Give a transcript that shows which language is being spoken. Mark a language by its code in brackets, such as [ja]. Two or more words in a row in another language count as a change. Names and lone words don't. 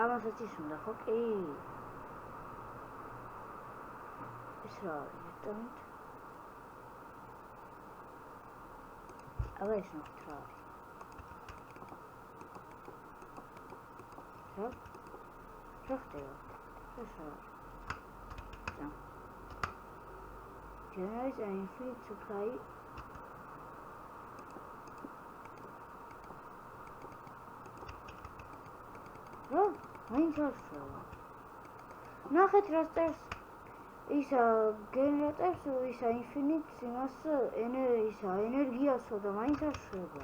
[ka] ამასაც ის უნდა ხო კი? ეს რა არის ზუსტად? ეს ნახეთ რა არის. რა ხდება? ეს რა არის? [en] Generate an infinite supply მაინტერესებდა. [ka] ნახეთ რა წერს ისა გენერატორს ისა ინფინიტს იმას ენერგიასო და მაინტერესებდა.